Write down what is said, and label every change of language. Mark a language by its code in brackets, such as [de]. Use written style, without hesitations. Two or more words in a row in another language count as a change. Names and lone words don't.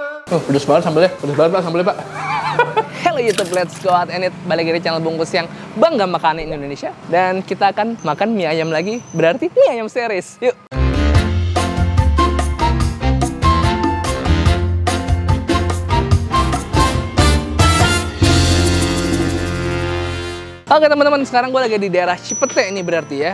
[id] Pedes banget sambelnya, pedes banget Pak sambelnya Pak. [en] Hello YouTube, let's go out and eat. [id] Balik lagi di channel Bungkus yang bangga makanin Indonesia. Dan kita akan makan mie ayam lagi, berarti mie ayam series. Yuk. Oke teman-teman, sekarang gue lagi di daerah Cipete ini berarti ya.